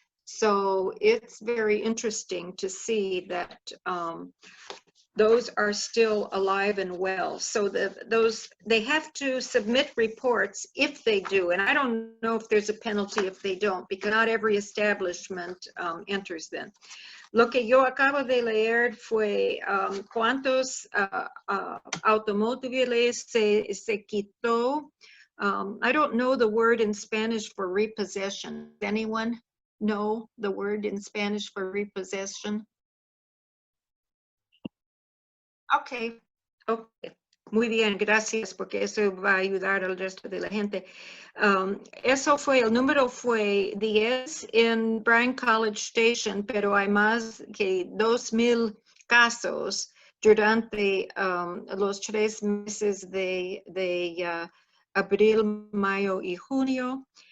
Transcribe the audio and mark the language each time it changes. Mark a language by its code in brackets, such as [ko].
[en] So it's very interesting to see that those are still alive and well. So they have to submit reports if they do. And I don't know if there's a penalty if they don't, because not every establishment enters them. [es] Lo que yo acabo de leer fue cuántos automóviles se quitó. [en] I don't know the word in Spanish for repossession. Does anyone know the word in Spanish for repossession? Okay, okay. [es] Muy bien, gracias, porque eso va a ayudar al resto de la gente. Eso fue, el número fue 10 en Bryan College Station, pero hay más que 2,000 casos durante los 3 meses de abril, mayo y junio.